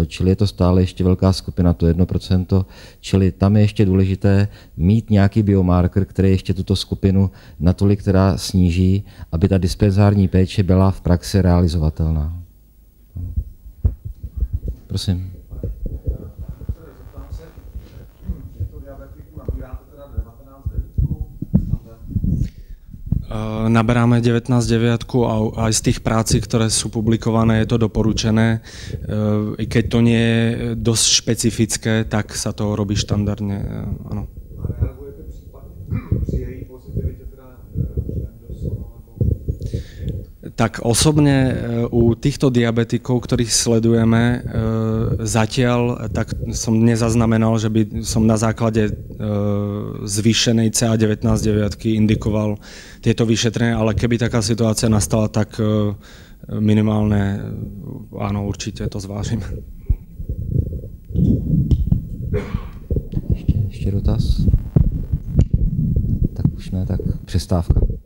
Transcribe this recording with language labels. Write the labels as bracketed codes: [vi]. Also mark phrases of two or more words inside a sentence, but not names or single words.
[cs] Čili je to stále ještě velká skupina, to 1%. Čili tam je ještě důležité mít nějaký biomarker, který ještě tuto skupinu natolik teda sníží, aby ta dispenzární péče byla v praxi realizovatelná. Prosím. [sk] Naberáme 19,9 a aj z tých práci, ktoré sú publikované, je to doporučené. I keď to nie je dosť špecifické, tak sa to robí štandardne. Áno. Tak osobne u týchto diabetikov, ktorých sledujeme, zatiaľ tak som nezaznamenal, že by som na základe zvýšenej CA19-9 indikoval tieto vyšetrenia, ale keby taká situácia nastala, tak minimálne áno, určite to zvážim. [cs] Ještě dotaz? Tak už ne, tak přestávka.